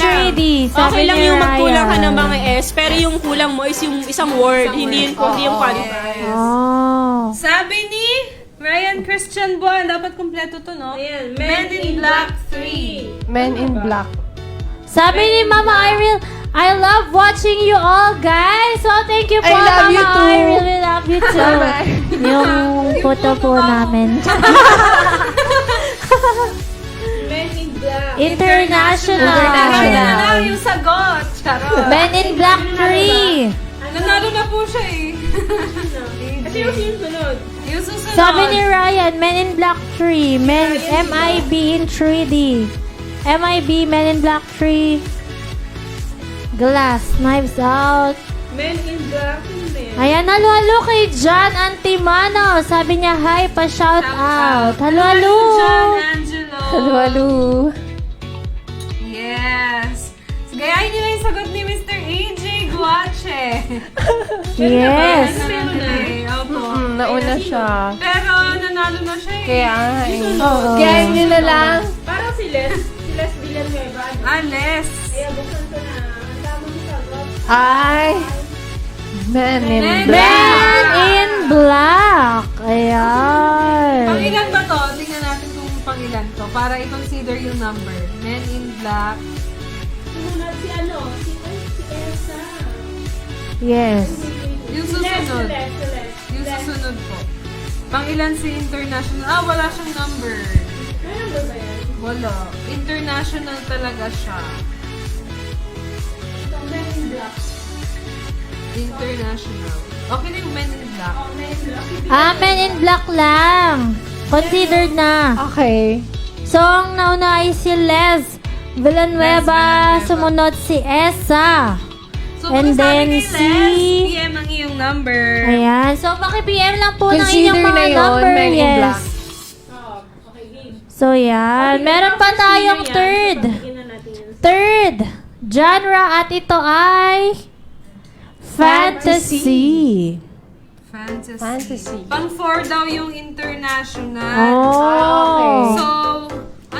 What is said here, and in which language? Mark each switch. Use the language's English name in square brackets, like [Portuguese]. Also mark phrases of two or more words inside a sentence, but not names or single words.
[Filipino] 3D. Sabi Okay lang ni yung magkulang ka Ryan. ng mga S, pero yung kulang mo is yung isang word, hindi yung qualifier. Oh. Sabi ni Ryan Christian Buan, dapat kompleto to, no? Ayan, Men in Black 3. Men in Black. Sabi ni Mama Irene, [English] I love watching you all, guys. So, thank you po, I love [Filipino] Mama [English] you too. Irene. We love you too. [Filipino] Mama. Yung photo po namin. Men in Black. International. International yung sagot. Charot. Men in Black 3. Nanalo na po siya eh. Kasi yung sunod. Yung susunod. Sabi ni Ryan, Men in Black 3. MIB in 3D. MIB, Men in Black 3. Glass, Knives Out. Men in Black and Men. Ayan, halo-halo kay John Antimano. Sabi niya, hi, pa-shout out. Halo-halo. John Angelo. Halo. Yes. Gayahin nila yung sagot ni Mr. AJ Guache. Yes. Nanalo na eh. Opo. Nauna siya. Pero nanalo na siya eh. Kaya nga eh. Oo. Kaya nyo na lang. Parang si Les Villanueva. Ales. Kaya buksan ko na. Ang damang sagot. Ay. Men in Men Black. Men in Black. Ayan. Pangilan ba to? Tingnan natin kung pangilan to. Para i-consider yung number. Men in Black. Sumunod si si Elsa. Yes. Yung susunod. Celeste. Yung susunod po. Pangilan si International. Ah, wala siyang number. May number ba yan? Wala. International talaga siya. Itong Men in Black. International. Okay na yung Men in Black. Oh, Men in Black. Men in Black lang. Considered na. Okay. So, ang nauna ay si Les Villanueva. Sumunod si Esa. So, And pag then sabi kay si- Les, PM ang iyong number. Ayan. So, paki-PM lang po ng Consider inyong na mga yun, number. Men in Yes. Black. [English] Oh, okay, game. [Filipino] So, yan. Meron pa tayong third. Tingnan natin yun. Third genre at ito ay fantasy. Fantasy. Pang 4 daw yung international. Oh. So, ang